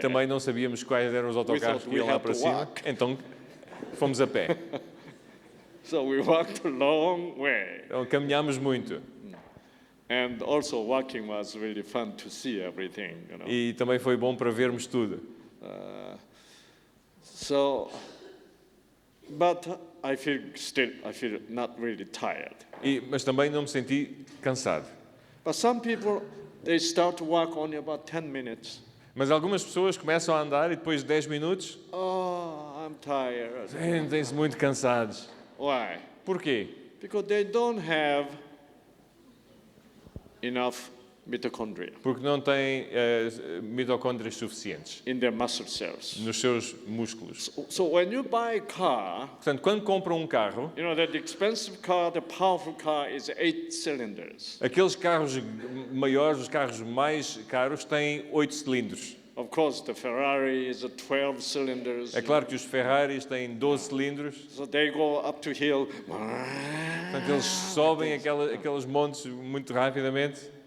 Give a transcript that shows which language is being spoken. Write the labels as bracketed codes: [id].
[pt] também não sabíamos quais eram os autocarros que iam lá para cima. Então fomos a pé. [en] So we walked a long way. [pt] Então caminhámos muito. [en] And also walking was really fun to see everything, you know. [pt] E também foi bom para vermos tudo. [en] But I feel not really tired. [pt] Mas também não me senti cansado. [en] But some people, they start to walk only about 10 minutes. [pt] Mas algumas pessoas começam a andar e depois de 10 minutos [en] Oh, I'm tired. [pt] sentem-se muito cansados. [en] Why? [pt] Porquê? [en] Because they don't have enough mitochondria [pt] Porque não têm mitocôndrias suficientes [en] in their muscle cells. [pt] nos seus músculos. [en] So when you buy a car, [pt] Portanto, quando compram um carro, [en] you know that the expensive car, the powerful car is 8 cylinders. [pt] aqueles carros maiores, os carros mais caros, têm 8 cilindros. [en] Of course, the Ferrari is a 12 cylinders. [pt] É claro que os Ferraris têm 12 cilindros. [en] So they go up to hill. [pt] Portanto, eles sobem aqueles montes muito rapidamente.